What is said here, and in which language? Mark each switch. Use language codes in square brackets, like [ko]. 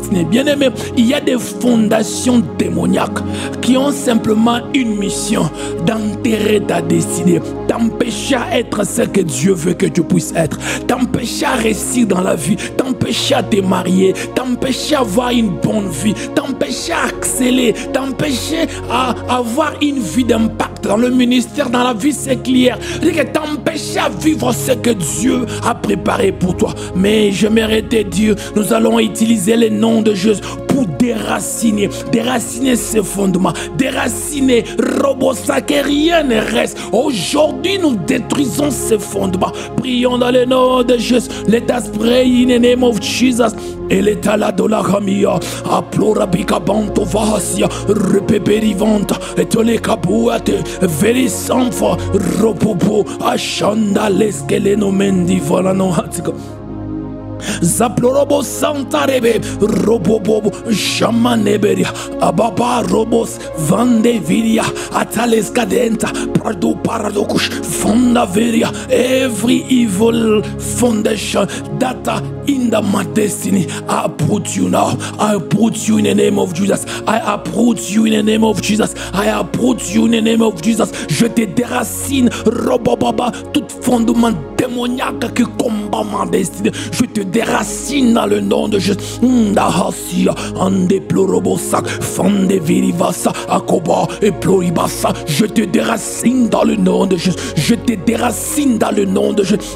[fr] Bien-aimé, il y a des fondations démoniaques qui ont simplement une mission: d'enterrer ta destinée, t'empêcher à être ce que Dieu veut que tu puisses être, t'empêcher à réussir dans la vie, t'empêcher à te marier, t'empêcher à avoir une bonne vie, t'empêcher à exceller, t'empêcher à avoir une vie d'impact dans le ministère, dans la vie séculière, t'empêcher à vivre ce que Dieu a préparé pour toi. Mais j'aimerais te dire, nous allons utiliser le nom de Jésus pour déraciner ces fondements, déraciner Robosa, que rien ne reste. Aujourd'hui, nous détruisons ces fondements. Prions dans le nom de Jésus. [en] Let us pray in the name of Jesus. Et l'état là de la camilla, aplora bicabanto vasia, repeperivanta, et tole capuate, very sanfa, ropopo, ashanda leskeleno mendi volano hatiko. Zaplorobo Santa Rebe, Robobo, Shamaneberia, Ababa Robos, Vandeviria, Atales Cadenta, Prado Paradokush, Fondaveria, every evil foundation that are in my destiny, I uproot you now. I uproot you in the name of Jesus. I uproot you in the name of Jesus. I uproot you in the name of Jesus. [fr] Je te déracine, Robobaba, tout fondement démoniaque qui combat ma destinée. Je te déracine dans le nom de Jésus. Ndahasia, Andeplorobosak, Fandevirivasa, Akoba et Ploribasa. Je te déracine dans le nom de Jésus. Je te déracine dans le nom de Jésus.